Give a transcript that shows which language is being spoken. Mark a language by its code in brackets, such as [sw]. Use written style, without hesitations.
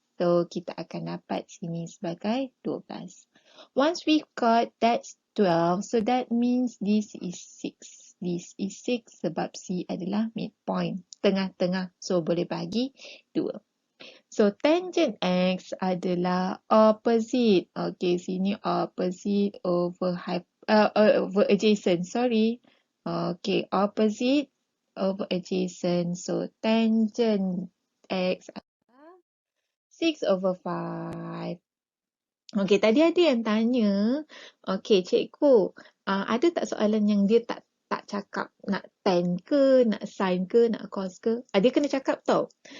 [ms] So, kita akan dapat sini sebagai 12. [en] Once we got that's 12, so that means this is 6. This is 6 [ms] sebab C adalah midpoint. Tengah-tengah. So, boleh bagi 2. So, tangent X adalah opposite. [en] Okay, sini opposite over adjacent. Sorry. Okay, opposite over adjacent. [ms] So, tangent X adalah 6/5. Okay, tadi ada yang tanya, okay, cikgu, ada tak soalan yang dia tak cakap nak tan ke, nak sin ke, nak cos ke? Dia kena cakap tau.